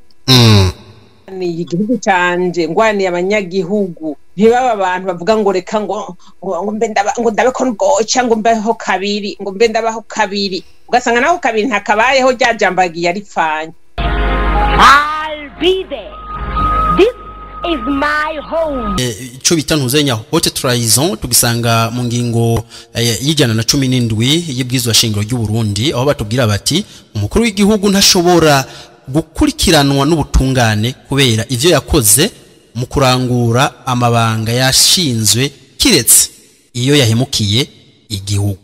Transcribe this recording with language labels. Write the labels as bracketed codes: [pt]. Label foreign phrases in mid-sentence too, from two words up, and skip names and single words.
[rn] Ni igihugu canje ngwani abanyagihugu ntibaba abantu bavuga ngo reka ngo ndabe ko ngoca ngo mbeho kabiri ngo mbe ndabaho kabiri ugasanga naho kabiri ntakabayeho ryajambagiye aripfanye. [en] I'll be there. This is my home. [rn] Ico bita ntuzenya hote Trahison tugisanga mu ngingo y'ijana na 17 y'ibwizwa shingiro ry'u Burundi aho batubwira bati umukuru w'igihugu ntashobora gukurikiranwa n'ubutungane kubera ivyo yakoze mu kurangura amabanga yashinzwe kiretse iyo yahemukiye igihugu.